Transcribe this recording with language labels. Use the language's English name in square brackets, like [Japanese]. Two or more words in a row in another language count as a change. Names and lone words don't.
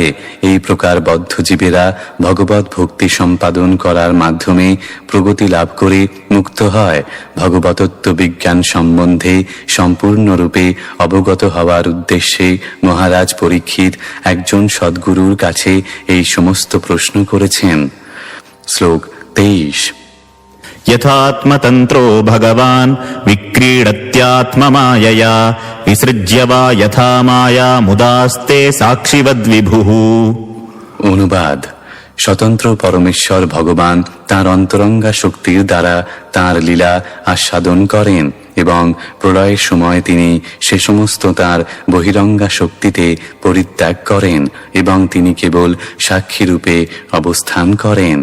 [Bangla] এই প্রকার বদ্ধ জীবেরা ভগবত ভক্তি সম্পাদন করার মাধ্যমে প্রগতি লাভ করে মুক্ত হয়। ভগবতত্ত্ব বিজ্ঞান সম্বন্ধে সম্পূর্ণরূপে অবগত হওয়ার উদ্দেশ্যে মহারাজ পরীক্ষিত একজন সদ্গুরুর কাছে এই সমস্ত প্রশ্ন করেছেন। শ্লোক 23। [Sanskrit] यथात्मतन्त्रो भगवान् विक्रीडत्यात्ममायया विसृज्य वा यथा माया मुदास्ते साक्षिवद्विभुः। [Bangla] অনুবাদ: স্বতন্ত্র পরমেশ্বর ভগবান তাঁর অন্তরঙ্গা শক্তির দ্বারা তাঁর লীলা আস্বাদন করেন এবং প্রলয়ের সময় তিনি সে সমস্ত তাঁর বহিরঙ্গা শক্তিতে পরিত্যাগ করেন এবং তিনি কেবল সাক্ষীরূপে অবস্থান করেন।